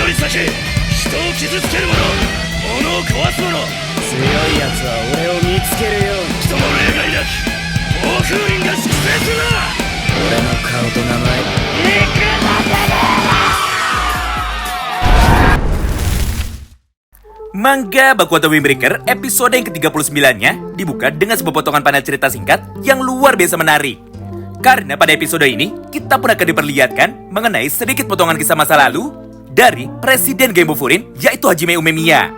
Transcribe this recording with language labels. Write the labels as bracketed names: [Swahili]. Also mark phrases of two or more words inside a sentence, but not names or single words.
[Japanese] け、人を傷つける者、物を壊す者、強い奴は俺を見つけるように。人の例外なき暴風林が粛清するな。俺の顔と名前 [Indonesian] Manga Bakuata Windbreaker episode yang ke-39-nya dibuka dengan sebuah potongan panel cerita singkat yang luar biasa menarik. Karena pada episode ini, kita pun akan diperlihatkan mengenai sedikit potongan kisah masa lalu dari Presiden Game Furin, yaitu Hajime Umemiya.